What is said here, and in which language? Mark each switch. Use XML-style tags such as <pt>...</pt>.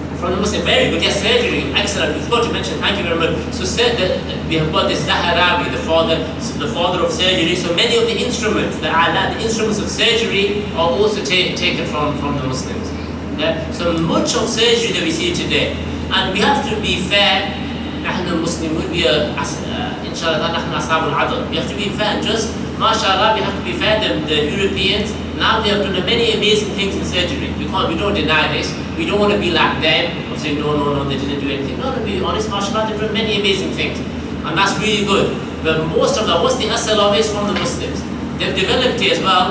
<en>From the Muslim, very good. Yes, surgery, excellent. We forgot to mention. Thank you very much. So said that we have got this Zaharawi, the father of surgery. So many of the instruments, the instruments of surgery, are also taken from the Muslims. Yeah? So much of surgery that we see today, and we have to be fair.</en> <ar>نحن المسلمون إن شاء الله نحن أصحاب العدل.</ar> <en>We have to be fair. Just, mashallah, we have to be fair. The Europeans now they have done many amazing things in surgery. We don't deny this. We don't want to be like them or say no, they didn't do anything. No, to be honest, mashallah, they've done many amazing things, and that's really good. But most of that, what's the asal of it, is from the Muslims. They've developed it as well.</en>